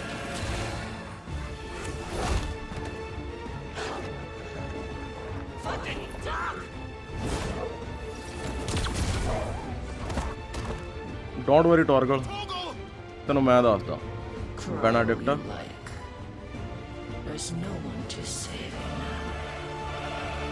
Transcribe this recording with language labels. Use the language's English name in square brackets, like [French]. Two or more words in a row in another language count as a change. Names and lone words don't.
[English] Fucking dog! don't worry [Punjabi] ਟਾਰਗਲ, ਤੈਨੂੰ ਮੈਂ ਦੱਸਦਾ। ਬੈਨਾਡਿਕਟਾ [English] Like. There's no one to save you now.